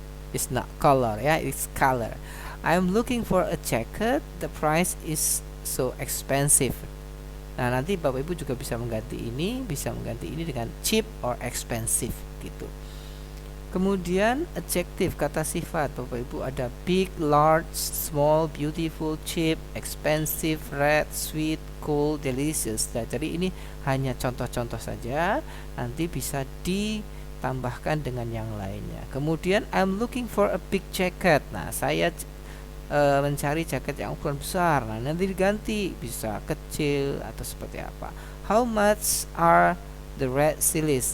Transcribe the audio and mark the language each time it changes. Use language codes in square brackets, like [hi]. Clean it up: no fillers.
[en] It's not color ya, it's color. I'm looking for a jacket. The price is so expensive. [id] Nah, nanti Bapak Ibu juga bisa mengganti ini dengan [en] cheap or expensive [id] gitu. Kemudian adjective, kata sifat. Bapak Ibu ada big, large, small, beautiful, cheap, expensive, red, sweet, cool, delicious. Nah, jadi ini hanya contoh-contoh saja, nanti bisa ditambahkan dengan yang lainnya. [en] Kemudian I'm looking for a big jacket. [id] Nah, saya mencari jaket yang ukuran besar. Nah, nanti diganti bisa kecil atau seperti apa. [en] How much are the red chilies?